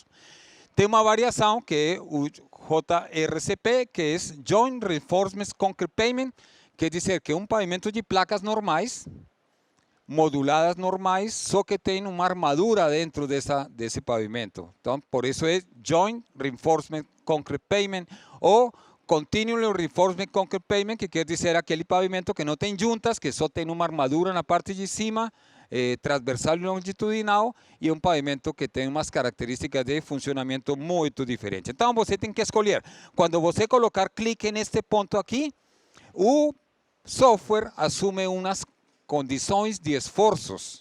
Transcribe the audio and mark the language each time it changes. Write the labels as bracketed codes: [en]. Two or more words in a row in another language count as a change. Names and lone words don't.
[pt] Tem uma variação que é o JRCP, que é [en] Joint Reinforcement Concrete Pavement, [pt] quer dizer que é um pavimento de placas normais, moduladas normais, só que tem uma armadura dentro desse pavimento. Então, por isso é [en] Joint Reinforcement Concrete Pavement [pt] ou [en] Continuous Reinforcement Concrete Pavement, [pt] que quer dizer aquele pavimento que não tem juntas, que só tem uma armadura na parte de cima, transversal e longitudinal, e um pavimento que tem umas características de funcionamento muito diferentes. Então você tem que escolher. Quando você colocar clique neste ponto aqui, o software assume umas condições de esforços.